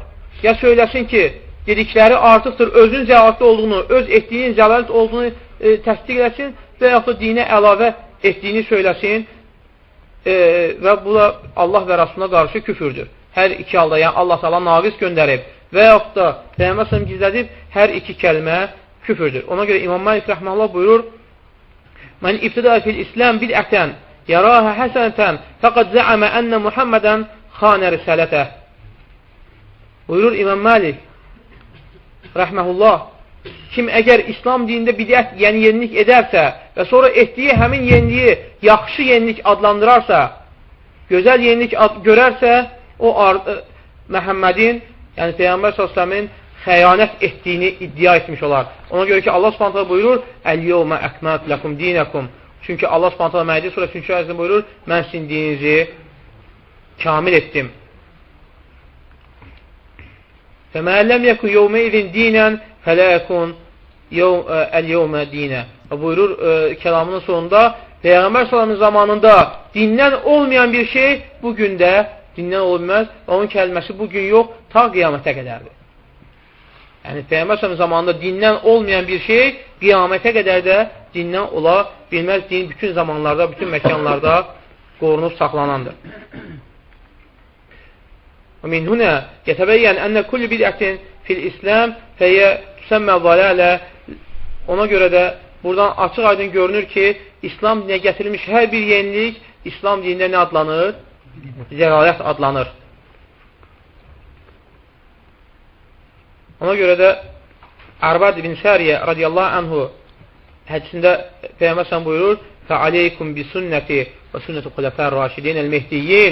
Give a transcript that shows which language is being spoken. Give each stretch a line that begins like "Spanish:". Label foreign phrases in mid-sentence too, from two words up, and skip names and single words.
Azerbaijani: Ya söyləsin ki, dedikləri artıqdır, özün zəlalətli olduğunu, öz etdiyin zəlalət olduğunu təsdiq eləsin və yaxud da dinə əlavə etdiyini söyləsin və bu da Allah və Rasuluna qarşı küfürdür. Hər iki halda, yəni Allah Teala naqis göndərib və yaxud da Peyğəmbər sallallahu gizlədib, hər iki kəlmə küfürdür. Ona görə İmam Malik rəhməhullah buyurur:
Arabic: "من ابتدع في الإسلام بدعة يراها حسنة فقد زعم أن محمدا خان الرسالة."
Azerbaijani: Buyurur İmam Malik rəhməhullah, kim əgər İslam dinində bidət, yəni yenilik edərsə və sonra etdiyi həmin yeniliyi yaxşı yenilik adlandırarsa, gözəl yenilik görərsə, o Məhəmmədin, yəni Peyğəmbər s.ə.v-in xəyanət etdiyini iddia etmiş olar. Ona görə ki, Allah s.ə.v buyurur:
Arabic: "اليوم أكملت لكم دينكم."
Azerbaijani: Çünki Allah s.ə.v Məidə surəsi 3-cü ayəsində buyurur: "Mən sizin dininizi kamil etdim."
Arabic: فَمَا لَمْ يَكُنْ يَوْمَئِذٍ دِينًا فَلَا يَكُنْ الْيَوْمَ دِينًا.
Azerbaijani: Buyurur kəlamının sonunda, Peyğəmbər s.ə.v zamanında dindən olmayan bir şey bugün də dindən olmaz. Onun kəlməsi bugün yox, ta qiyamətə qədərdir. Yəni Peyğəmbər s.ə.v zamanında dindən olmayan bir şey qiyamətə qədər də dindən ola bilməz. Din bütün zamanlarda, bütün məkanlarda qorunub saxlanandır.
Arabic: ومن هنا يتبين أن كل بدعة في الإسلام فهي تسمى ضلالة.
Azerbaijani: Ona görə də buradan açıq aydın görünür ki, İslam dinə gətirilmiş hər bir yenilik İslam dinində nə adlanır? Zəlalət adlanır. Ona görə də Ərbad ibn Sariyə radiyallahu anhu hədisində Peyğəmbər s.ə.v buyurur:
Arabic: "فعليكم بسنتي وسنة الخلفاء الراشدين المهديين."